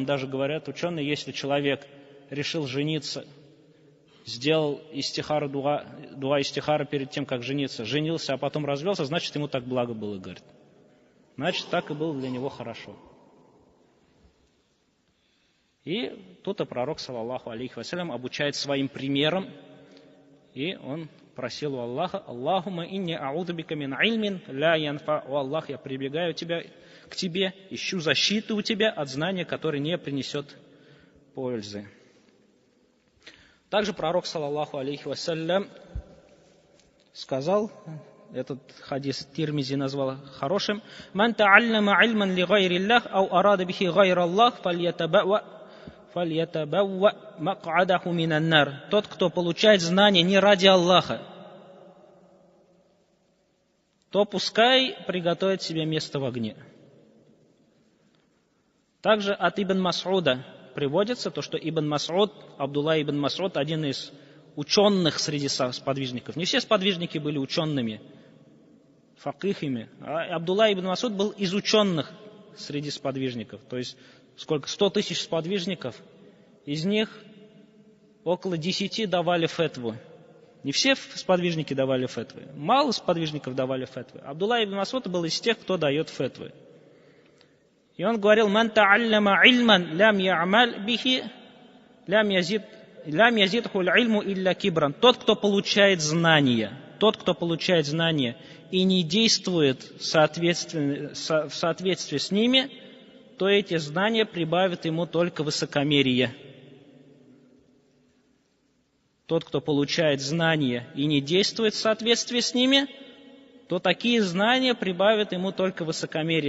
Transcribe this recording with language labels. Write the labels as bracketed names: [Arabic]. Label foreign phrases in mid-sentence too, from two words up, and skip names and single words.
[Russian] Даже говорят ученые, если человек решил жениться, сделал истихара, [Arabic] دعاء الاستخارة [Russian] перед тем, как жениться, женился, а потом развелся, значит, ему так благо было, говорит. Значит, так и было для него хорошо. И тут и пророк, [Arabic] صلى الله عليه وسلم, [Russian] обучает своим примером, и он просил у Аллаха: [Arabic] «اللهم إني أعوذ بك من علم لا ينفع». [Russian] О Аллах, я прибегаю к тебе, ищу защиты у тебя от знания, которое не принесет пользы. Также пророк, [Arabic] صلى الله عليه وسلم, [Russian] сказал, этот хадис Тирмизи назвал хорошим: [Arabic] «من تعلم علما لغير الله أو أراد به غير الله فليتبوأ مقعده من النار». [Russian] Тот, кто получает знания не ради Аллаха, то пускай приготовит себе место в огне. Также от Ибн Мас'уда приводится то, что Ибн Мас'уд, Абдулла ибн Мас'уд, один из ученых среди сподвижников. Не все сподвижники были учеными, факихами. А Абдулла ибн Мас'уд был из ученых среди сподвижников. То есть 100 тысяч сподвижников, из них около 10 давали фетву. Не все сподвижники давали фетвы. Мало сподвижников давали фетвы. Абдулла ибн Мас'уд был из тех, кто дает фетвы. И он говорил: [Arabic] «من تعلم علما لم يعمل به لم يزده العلم إلا كبرا». [Russian] Тот, кто получает знания, и не действует в соответствии с ними, то эти знания прибавят ему только высокомерие. Тот, кто получает знания и не действует в соответствии с ними, то такие знания прибавят ему только высокомерие.